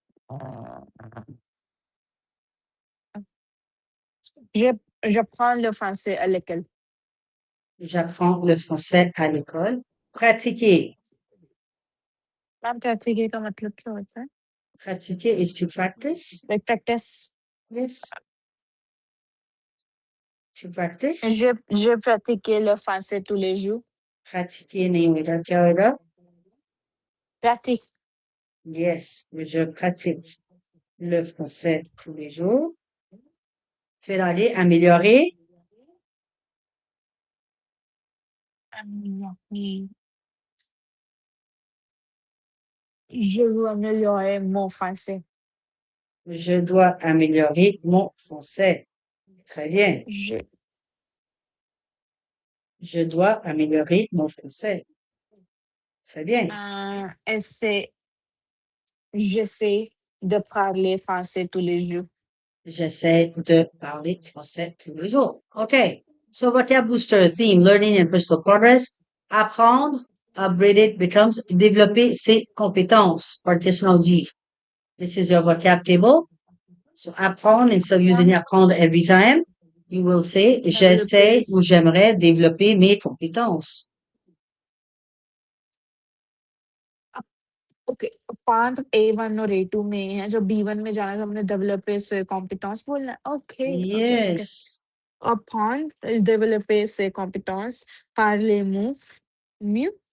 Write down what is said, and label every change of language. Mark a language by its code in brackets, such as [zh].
[fr] Euh, je, je prends le français à l'école. J'apprends le français à l'école. Pratiquer. [hi] Ma'am pratiquer का मतलब क्या होता है? [en] Pratiquer is to practice. Like practice. Yes. To practice. [fr] Je pratique le français tous les jours. [hi] Pratiquer नहीं होगा क्या होगा? [fr] Pratique. [en] Yes. [fr] Je pratique le français tous les jours. Faire aller, améliorer. Améliorer. Je veux améliorer mon français. Je dois améliorer mon français. Très bien. Je, Je dois améliorer mon français. Très bien. essaie, j'essaie de parler français tous les jours. J'essaie de parler français tous les jours. [en] OK. So vocab booster theme, learning and personal progress. Apprendre, upgraded becomes [fr] développer ses compétences. [en] Partitional G. This is your vocab table. So apprendre, instead of using apprendre every time, you will say [fr] Développer. j'essaie ou j'aimerais développer mes compétences. [hi] Okay, पांच A1 और A2 में है, जो B1 में जाना है, तो हमने डेवलपर से कॉम्पिटेंस बोलना है। Okay, okay, okay. [en] Yes. [fr] Apprendre, développer ses compétences, parler mieux, mieux,